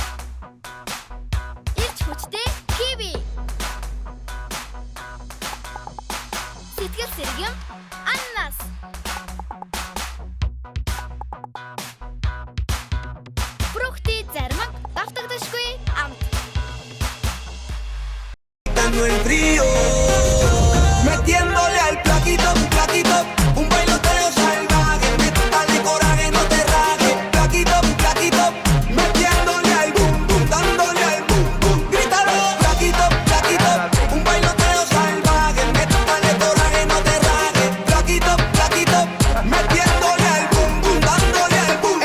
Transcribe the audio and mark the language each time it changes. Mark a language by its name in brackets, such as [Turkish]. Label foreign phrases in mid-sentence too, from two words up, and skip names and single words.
[Mongolian] Ирч хүчтэй киви. Сэтгэл сэргэм ананас. Фрукти зармаг давтагдашгүй амт. [Spanish] Dando el frío, metiéndole al platito, platito, un bailoteo salvaje, métale coraje, no te raje, platito, platito, metiéndole al boom boom, dándole al boom boom, grítalo, platito, platito, un bailoteo salvaje, métale coraje, no te raje, platito, platito, metiéndole al boom boom, dándole al boom boom.